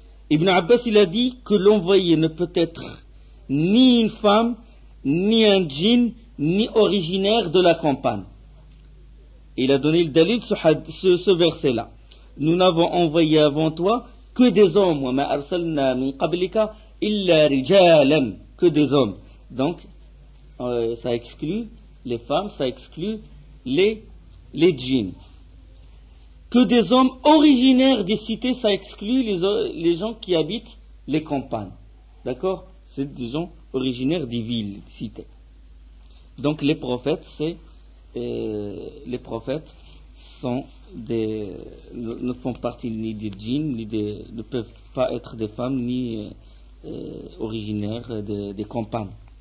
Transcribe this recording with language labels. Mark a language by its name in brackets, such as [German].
[French] Ibn Abbas il a dit que l'envoyé ne peut être ni une femme, ni un djinn, ni originaire de la campagne. Il a donné le dalil ce verset-là. Nous n'avons envoyé avant toi que des hommes. [Arabic] وَمَا أَرْسَلْنَا مِنْ قَبْلِكَ إِلَّا رِجَالًا, [French] que des hommes. Donc, ça exclut les femmes, ça exclut les djinns. Que des hommes originaires des cités, ça exclut les gens qui habitent les campagnes. D'accord? C'est des gens originaires des villes, des cités. Donc les prophètes, les prophètes ne font partie ni des djinns, ne peuvent pas être des femmes, ni originaires des campagnes.